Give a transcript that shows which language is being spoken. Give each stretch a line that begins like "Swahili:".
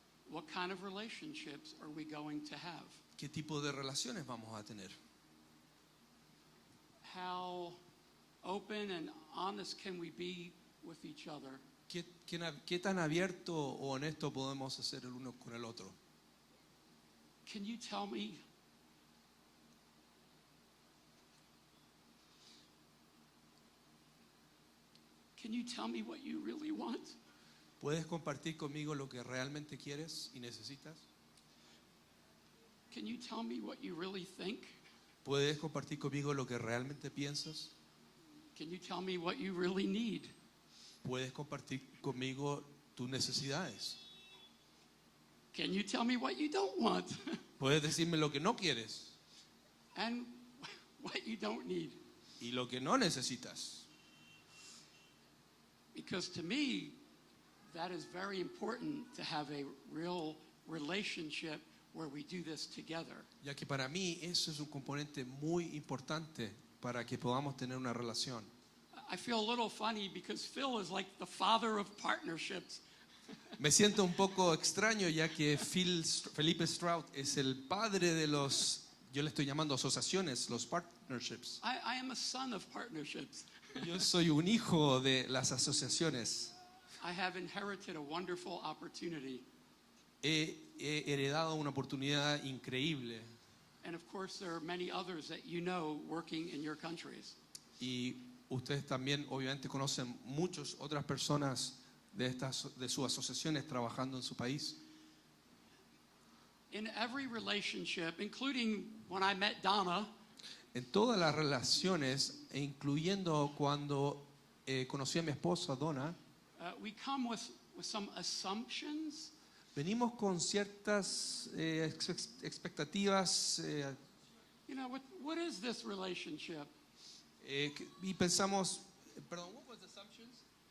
English: What kind of relationships are we going to have?
Spanish: ¿Qué tipo de relaciones vamos a tener?
English: How open and honest can we be with each other?
Spanish: ¿Qué tan abierto o honesto podemos hacer el uno con el otro?
English: Can you tell me what you really want?
Spanish: ¿Puedes compartir conmigo lo que realmente quieres y necesitas?
English: Can you tell me what you really think?
Spanish: ¿Puedes compartir conmigo lo que realmente piensas?
English: Can you tell me what you really need?
Spanish: ¿Puedes compartir conmigo tus necesidades?
English: Can you tell me what you don't want?
Spanish: ¿Puedes decirme lo que no quieres
English: And what you don't need?
Spanish: y lo que no necesitas?
English: Because to me, that is very important to have a real relationship where we do this together.
Spanish: Ya que para mí eso es un componente muy importante para que podamos tener una relación.
English: I feel a little funny because Phil is like the father of partnerships.
Spanish: Me siento un poco extraño ya que Felipe Stroud es el padre de los, yo le estoy llamando asociaciones, los partnerships.
English: I am a son of partnerships.
Spanish: Yo soy un hijo de las asociaciones.
English: I have inherited a wonderful opportunity.
Spanish: He heredado una oportunidad increíble
English: And of course, there are many others that you know working in your countries.
Spanish: y ustedes también obviamente conocen muchas otras personas de sus asociaciones trabajando en su país.
English: In every relationship, including when I met Donna,
Spanish: En todas las relaciones, e incluyendo cuando conocí a mi esposa Donna,
English: we come with some assumptions.
Spanish: venimos con ciertas expectativas
English: You know, what is this relationship?
Spanish: y pensamos, perdón,
English: what was assumptions?